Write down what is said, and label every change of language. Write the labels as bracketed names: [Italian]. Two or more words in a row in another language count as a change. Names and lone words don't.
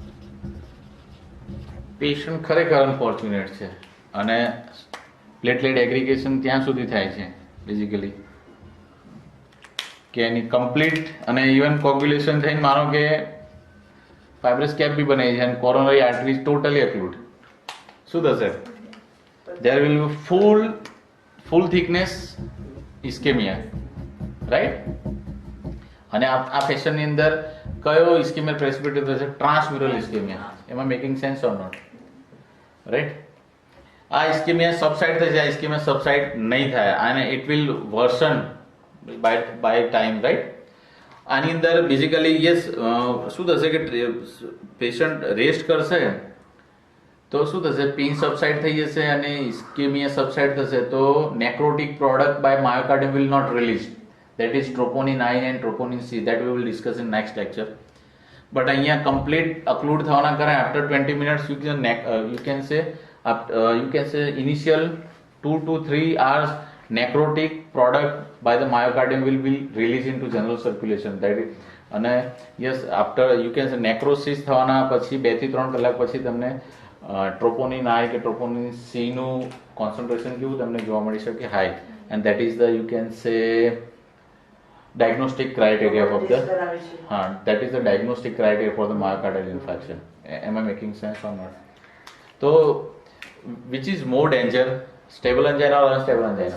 [Gujarati] પેશન્ટ ખરેખર અનફોર્ચ્યુનેટ છે અને [English] platelet aggregation [Gujarati] ત્યાં સુધી થાય છે બેઝિકલી કે એની કમ્પ્લીટ અને [English] even coagulation [Gujarati] થઈને માનો કે [English] fibrous cap [Gujarati] બી બને છે અને [English] coronary artery totally occlude. [Gujarati] શું થશે? [English] there will be full thickness ischemia, right? [Gujarati] અને આ ફેશન ની અંદર કયો [English] ischemia precipitate [Gujarati] થશે? [English] transmural ischemia. એમાં making sense or not? right? [Gujarati] આ [English] ischemia subside [Gujarati] થશે, આ [English] ischemia subside [Gujarati] નહીં થાય અને [English] it will worsen by time, right? [Gujarati] આની અંદર [English] basically yes [Gujarati] શું થશે કે પેશન્ટ રેસ્ટ કરશે તો શું થશે? [English] pain subside [Gujarati] થઈ જશે અને [English] ischemia subside [Gujarati] થશે તો [English] necrotic product by myocardium will not release. that is troponin I and troponin C that we will discuss in next lecture. but અહીંયા complete occlude [Gujarati] થવાના કારણે [English] after 20 minutes you can say initial 2 to 3 hours necrotic product by the myocardium will be released into general circulation. that is [Gujarati] અને [English] yes after you can say necrosis [Gujarati] થવાના પછી 2 થી 3 કલાક પછી તમને troponin I કે troponin C નું concentration કેવું તમને જોવા મળી શકે? [English] high, and that is the you can say diagnostic criteria of the that is the diagnostic criteria for the myocardial infarction. Am I making sense or not? So which is more danger, stable angina or unstable angina?